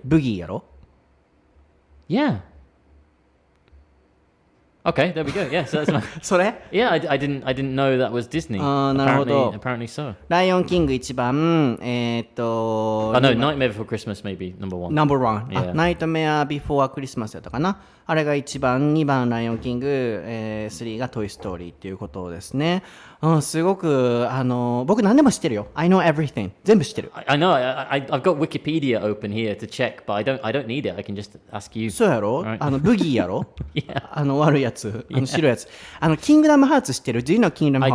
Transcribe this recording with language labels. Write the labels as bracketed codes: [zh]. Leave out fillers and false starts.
[ja] ブギーやろ [en] Yeah. Okay, there we go. Yeah, so that's my. [ja] それ [en] Yeah, I didn't know that was Disney. [ja] なるほど。 [en] Apparently so. [ja] ライオンキング1番 [en] Oh no, Nightmare Before Christmas maybe number one. [ja] ナンバーワン、 [en] Yeah. [ja] ナイトメアビフォークリスマスやったかなあれが1番2番ライオンキング、3がトイストーリーっていうことですね、すごく僕何でも知ってるよ [en] I know everything [ja] 全部知ってる [en] I know. I've got Wikipedia open here to check, but I don't need it. I can just ask you. [ja] そうやろ、 [en] Right. [ja] ブギーやろ [en] Yeah. [ja] 悪いやつ白いやつキングダムハーツ知ってる [en] Do you know Kingdom Hearts?